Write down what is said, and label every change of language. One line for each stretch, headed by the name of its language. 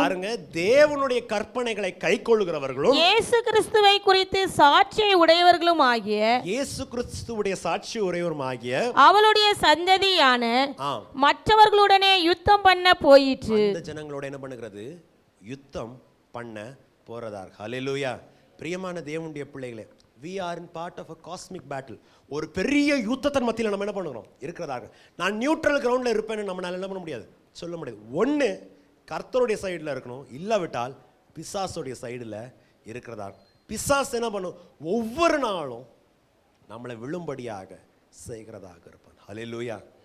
Tamil: பாருங்க, தேவனுடைய கற்பனைகளை கைக்கொள்ளுகிறவர்களும், இயேசு கிறிஸ்துவை குறித்து சாட்சியை உடையவர்களும் ஆகிய, இயேசு கிறிஸ்துவுடைய சாட்சி உடையவரும் ஆகிய அவளுடைய சந்ததியான மற்றவர்களுடனே யுத்தம் பண்ண போயிற்று. இந்த ஜனங்களோட என்ன பண்ணுகிறது, யுத்தம் பண்ண போறதா. ஹல்லேலூயா. பிரியமான தேவனுடைய பிள்ளைகளே,
English: we are in part of a cosmic battle.
Tamil: ஒரு பெரிய யுத்தத்தின் மத்தியில் நம்ம என்ன பண்ணுறோம் இருக்கிறதாக. நான் நியூட்ரல் கிரவுண்டில் இருப்பேன்னு நம்மளால என்ன பண்ண முடியாது, சொல்ல முடியாது. ஒன்று கர்த்தருடைய சைடில் இருக்கணும், இல்லாவிட்டால் பிசாசுடைய சைடில் இருக்கிறதா. பிசாசு என்ன பண்ணும், ஒவ்வொரு நாளும் நம்மளை விழும்படியாக செய்கிறதாக இருப்பான். ஹல்லேலூயா.